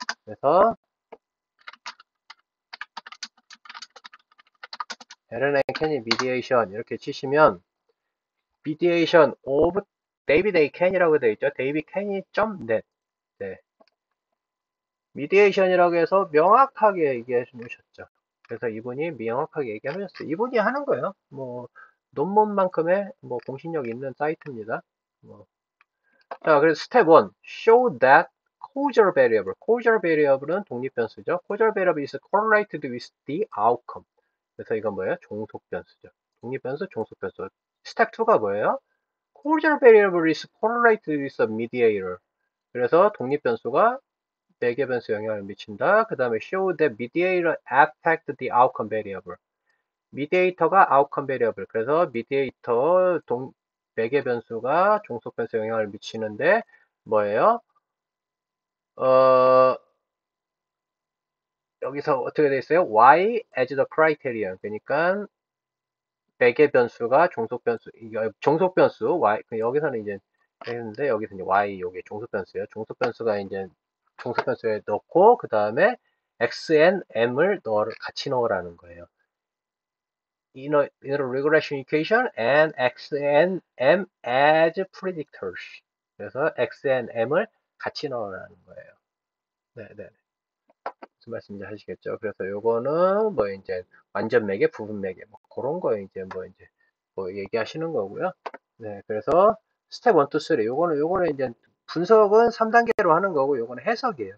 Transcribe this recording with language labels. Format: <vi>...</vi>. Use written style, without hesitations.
<ko>그래서 베르넨 캐니 미디에이션 이렇게 치시면 미디에이션 오브 데이빗 A 캐니라고 되어 있죠. 데이빗 캐니.net. 네. 미디에이션이라고 해서 명확하게 얘기해 주셨죠. 그래서 이분이 명확하게 얘기하셨어요. 이분이 하는 거예요. 뭐 논문만큼의 뭐 공신력 있는 사이트입니다. 뭐. 자, 그래서 스텝 1,</ko> <en>show that causal variable.</en> <ko>causal variable은 독립변수죠.</ko> <en>causal variable is correlated with the outcome.</en> <ko>그래서 이건 뭐예요? 종속변수죠. 독립변수, 종속변수. 스텝 2가 뭐예요?</ko> <en>causal variable is correlated with a mediator.</en> <ko>그래서 독립변수가 매개변수 영향을 미친다. 그 다음에</ko> <en>show that mediator affect the outcome variable.</en> <ko>미디에이터가</ko> <en>outcome variable.</en> <ko>그래서 미디에이터 매개변수가 종속변수 영향을 미치는데 뭐예요? 어, 여기서 어떻게 돼 있어요?</ko> <en>Y as the criterion.</en> <ko>그러니까 매개변수가 종속변수 Y 여기서는 이제 했는데 여기서 이제 Y 요게 종속변수예요. 종속변수가 이제 종속변수에 넣고 그 다음에 Xn, M을 같이 넣으라는 거예요.</ko> <en>In a regression equation and Xn, M as predictors.</en> <ko>그래서 Xn, M을 같이 넣으라는 거예요. 네네. 무슨 말씀인지 하시겠죠? 그래서 요거는 뭐 이제 완전 매개, 부분 매개 뭐 그런 거 이제 뭐 얘기하시는 거고요. 네, 그래서 스텝 1, 2, 3 요거는 이제 분석은 3단계로 하는 거고 요거는 해석이에요.</ko>